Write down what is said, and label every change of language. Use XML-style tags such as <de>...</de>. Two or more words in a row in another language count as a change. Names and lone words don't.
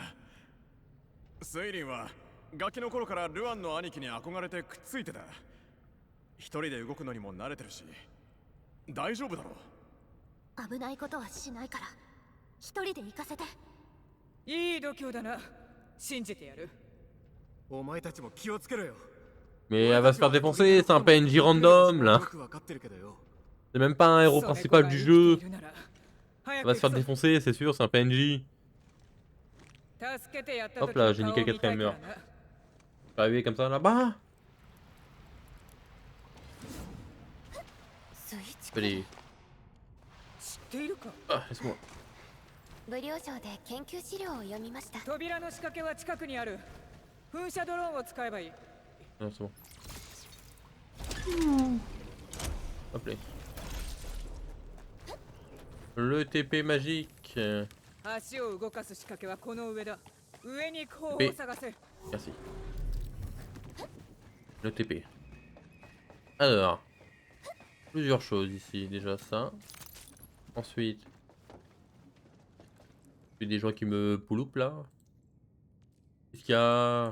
<ja>セイリンはガキの頃からルアンの兄貴に憧れてくっついてた。一人で動くのにも慣れてるし大丈夫だろう。危ないことはしないから一人で行かせて。いい度胸だな信じてやるお前たちも気をつけろよ。</ja> <fr>Mais elle va se faire défoncer, c'est un PNJ random là.</fr> <ja>よくわかってるけどよ。</ja> <fr>C'est même pas un héros</fr> <ja>それ</ja> <fr>principal</fr> <ja>が</ja> <fr>du</fr> <ja>生きて</ja> <fr>jeu.</fr> <ja>いるなら</ja> <fr>Elle</fr> <ja>早</ja> <fr>va</fr> <ja>く</ja> <fr>se faire</fr> <ja>行くぞ</ja> <fr>défoncer, c'est sûr, c'est un PNJ.</fr> <ja>助けてやった</ja> <fr>Hop</fr> <ja>時</ja> <fr>là,</fr> <ja>の</ja> <fr>j'ai niqué</fr> <ja>顔</ja> <fr>le</fr> <ja>見たい</ja> <fr>quatrième</fr> <ja>から</ja> <fr>mur.</fr> <ja>な</ja> <fr>Je suis arrivé comme ça là-bas.</fr> <ja>スイッチ</ja> <fr>Allez,</fr> <ja>知っているか</ja> <fr>ah, laisse-moi.</fr> <ja>武領城で研究資料を読みました。扉の仕掛けは近くにある噴射ドローンを使えばいい</ja> <fr>Non, c'est bon. Hop là. Le TP magique.</fr> <ja>足を動かす仕掛けはこの上だ上に行く方法を探せ</ja> <fr>Merci. Le TP. Alors, plusieurs choses ici. Déjà ça. Ensuite, il y a des gens qui me pouloupent là. Qu'est-ce qu'il y a?</fr>